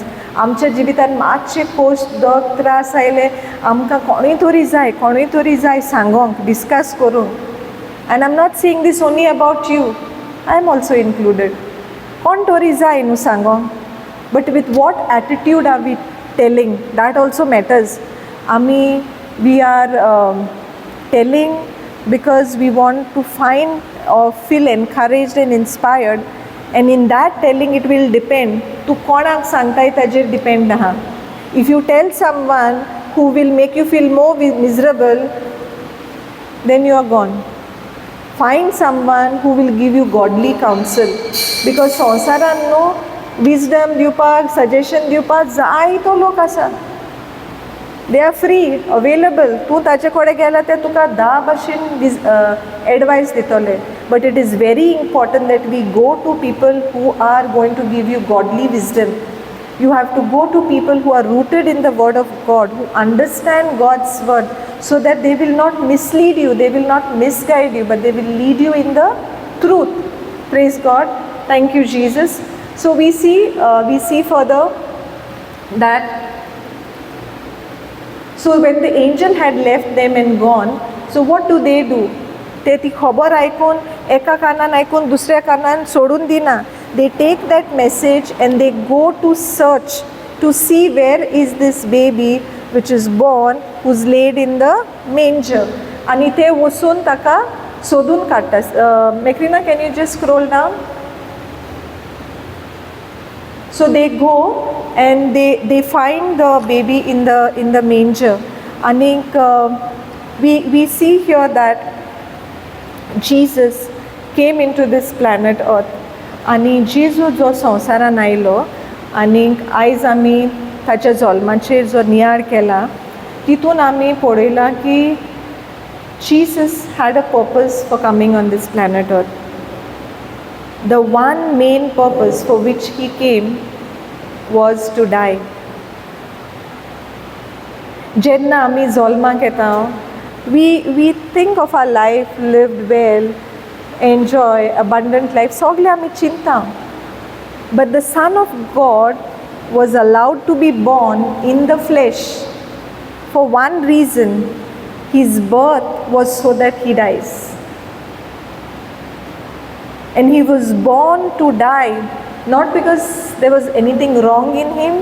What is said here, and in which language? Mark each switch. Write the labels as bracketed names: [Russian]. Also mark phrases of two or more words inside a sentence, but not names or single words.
[Konkani] आमच्या जिवितान मातशे पोस्ट दोग त्रास आयले आमकां कोणूय तरी जाय सांगोंक, डिस्कस करूंक. [English] And I'm not saying this only about you, I'm also included. [Konkani] कोण तरी जाय न्हू सांगोंक, [English] but with what attitude are we telling? That also matters. We are telling because we want to find or feel encouraged and inspired, and in that telling it will depend to [Konkani] कोणाक सांगताय ताजेर depend आहा. [English] If you tell someone who will make you feel more miserable, then you are gone. Find someone who will give you godly counsel, because [Konkani] संवसारान न्हू wisdom दिवपाक, suggestion दिवपाक जायतो लोक आसा. [English] They are free, available. [Konkani] तूं ताचे कडेन गेला ते तुका 10 भाशेन एडवायस दितले. [English] But it is very important that we go to people who are going to give you godly wisdom. You have to go to people who are rooted in the Word of God, who understand God's Word, so that they will not mislead you, they will not misguide you, but they will lead you in the truth. Praise God. Thank you, Jesus. So we see further that, so when the angel had left them and gone, so what do? [Konkani] ते ती खबर आयकून एका कानान आयकून दुसऱ्या कानान सोडून दिना. [English] They take that message and they go to search to see where is this baby which is born, who's laid in the manger. [Konkani] आणि ते वचून ताका सोदून काडटा. [English] Macrina, can you just scroll down? So they go and they find the baby in the manger. And we see here that Jesus came into this planet Earth. [Konkani] आणि जेजू जो संवसारान आयलो आनी आयज आमी ताच्या जल्माचेर जो नियाळ केला तितून आमी पळयलां की [English] Jesus had a purpose for coming on this planet Earth. The one main purpose for which he came was to die. [Konkani] Jenna आमी जल्माक येता, [English] we think of our life lived well, enjoy, abundant life, [Konkani] सगळे आमी चिंता. [English] But the Son of God was allowed to be born in the flesh for one reason: his birth was so that he dies. And he was born to die, not because there was anything wrong in him.